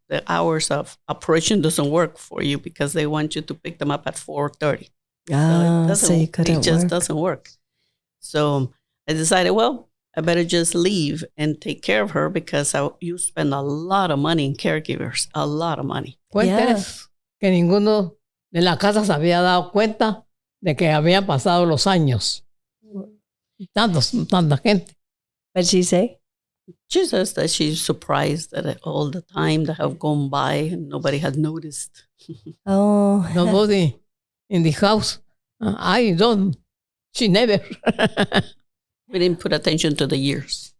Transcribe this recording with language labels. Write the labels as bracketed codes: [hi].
[en] The hours of operation doesn't work for you because they want you to pick them up at 4:30. So you couldn't It just doesn't work. So I decided, well, I better just leave and take care of her because you spend a lot of money in caregivers, a lot of money. [es] Cuénteles que ninguno de la casa se había dado cuenta de que habían pasado los años. Tanta gente. [en] What did she say? She says that she's surprised that all the time that have gone by and nobody had noticed. Oh. Nobody in the house. I don't. She never. We didn't put attention to the years.